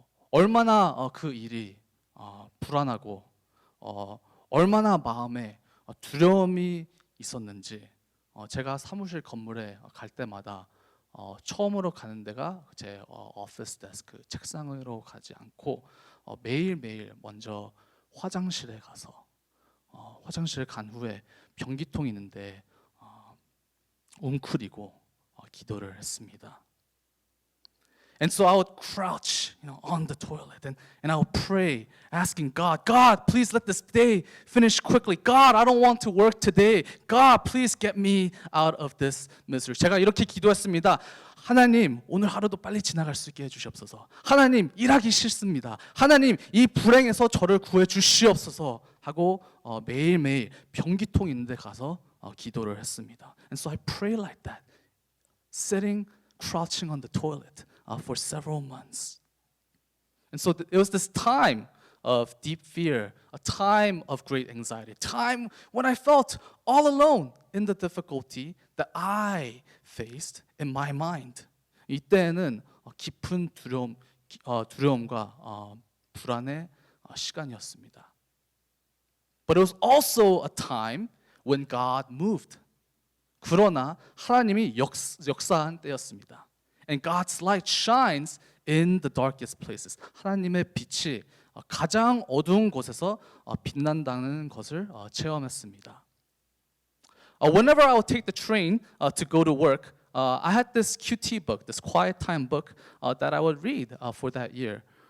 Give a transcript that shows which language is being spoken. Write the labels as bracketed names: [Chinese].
[Korean] 얼마나 그 일이 불안하고 얼마나 마음에 두려움이 있었는지 제가 사무실 건물에 갈 때마다 처음으로 가는 데가 제 오피스 데스크 책상으로 가지 않고 매일매일 먼저 화장실에 가서 화장실 간 후에 변기통이 있는데 웅크리고 기도를 했습니다. [English] And so I would crouch, on the toilet, and I would pray, asking God, God, please let this day finish quickly. God, I don't want to work today. God, please get me out of this misery. [Korean] 제가 이렇게 기도했습니다. 하나님, 오늘 하루도 빨리 지나갈 수 있게 해주시옵소서. 하나님, 일하기 싫습니다. 하나님, 이 불행에서 저를 구해 주시옵소서 하고 매일매일 변기통 있는 데 가서 기도를 했습니다. [English] And so I pray like that, sitting, crouching on the toilet for several months. And so it was this time of deep fear, a time of great anxiety, a time when I felt all alone in the difficulty that I faced in my mind. [Korean] 이때는 깊은 두려움과 불안의 시간이었습니다. [English] But it was also a time when God moved. [Korean] 그러나 하나님이 역사한 때였습니다. [English] And God's light shines in the darkest places. [Korean] 하나님의 빛이 가장 어두운 곳에서 빛난다는 것을 체험했습니다. [English] Whenever I would take the train to go to work, I had this QT book, this quiet time book that I would read for that year.